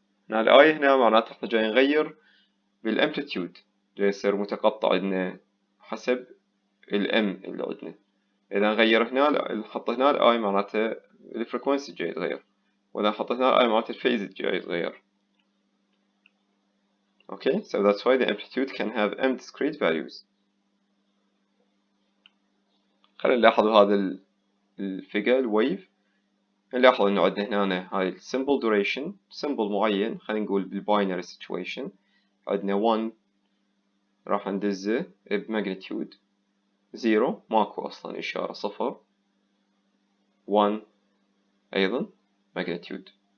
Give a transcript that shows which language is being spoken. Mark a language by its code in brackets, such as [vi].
[ar] ال I هنا معناته إحنا جاي نغير بالأمبليتيود، جاي يصير متقطع عندنا حسب ال M اللي عندنا. إذا نغير هنا نحط هنا ال I معناته الفريكونسي جاي يتغير، وإذا نحط هنا ال I معناته الفيز جاي يتغير. [en] Okay, so that's why the amplitude can have m discrete values. [ar] خلينا نلاحظ هذا الفيجر الويف نلاحظ إنه عندنا هنا هاي symbol duration symbol معين، خلينا نقول بالباينري situation عندنا 1 راح ندزه بماجنتيود 0 ماكو أصلا إشارة 0 1 أيضا magnitude.